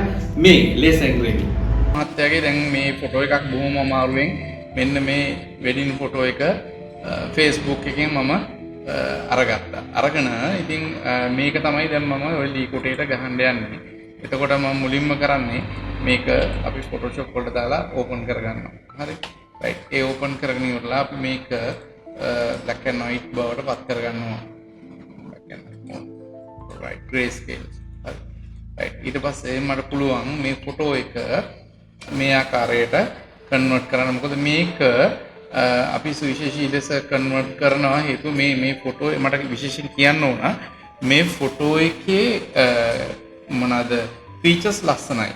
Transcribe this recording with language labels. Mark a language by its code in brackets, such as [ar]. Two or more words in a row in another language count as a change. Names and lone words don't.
[si] මේ [en] laser engraving [si] මහත්තයාගේ දැන් මේ ෆොටෝ එකක් බොහොම අමාරුවෙන් මෙන්න මේ [en] wedding photo [si] එක Facebook එකෙන් මම අරගත්තා. අරගෙන ඉතින් මේක තමයි දැන් මම ඔය ලී කොටේට ගහන්න යන්නේ. එතකොට මම මුලින්ම කරන්නේ මේක අපි Photoshop වලට දාලා ඕපන් කරගන්නවා. හරි. right. ඒ ඕපන් කරගෙන ඉවරලා අපි මේක [en] black and white [si] බවට පත් කරගන්නවා. [en] black and white. right. grayscale. [si] හරි. right. ඊට පස්සේ මට පුළුවන් මේ ෆොටෝ එක මේ ආකාරයට කන්වර්ට් කරන්න. මොකද මේක අපි සුවිශේෂී ලෙස කන්වර්ට් කරනවා හේතුව මේ ෆොටෝ මට විශේෂයෙන් කියන්න ඕන මේ ෆොටෝ එකේ මොනවාද ෆීචර්ස් ලස්සනයි.